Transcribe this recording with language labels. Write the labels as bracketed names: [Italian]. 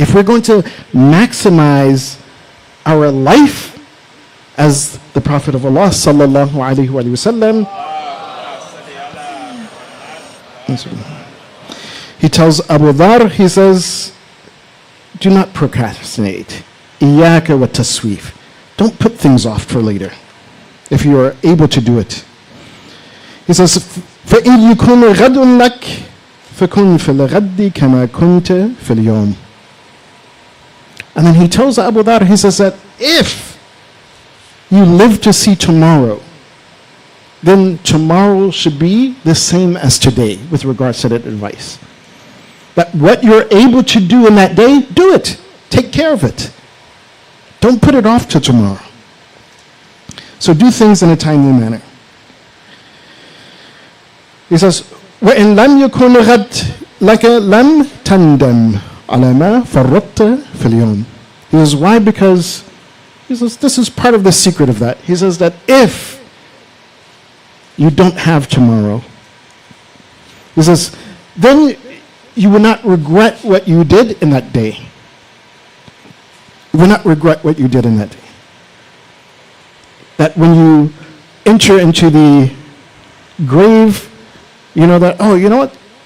[English] If we're going to maximize our life as the Prophet of Allah sallallahu alaihi wasallam, he tells Abu Dhar, he says, do not procrastinate. Iyaka wa taswif. Don't put things off for later if you are able to do it. He says, [Arabic] فَإِنْ يُكُونَ غَدٌ لَكْ فَكُنْ فِي الْغَدِّ كَمَا كُنْتَ فِي الْيَوْمِ. [English] And then he tells Abu Dhar, he says that if you live to see tomorrow, then tomorrow should be the same as today with regards to that advice. That what you're able to do in that day, do it. Take care of it. Don't put it off to tomorrow. So do things in a timely manner. He says, [Arabic] وَإِنْ لَمْ يَكُنْ غَدْ لَكَ لَمْ تَنْدَمْ عَلَى مَا فَرَّطْتَ فِي الْيَوْمِ. [English] He says, why? Because he says, this is part of the secret of that. He says that if you don't have tomorrow, he says, then you will not regret what you did in that day. You will not regret what you did in that day. That when you enter into the grave, you know that, oh, you know what?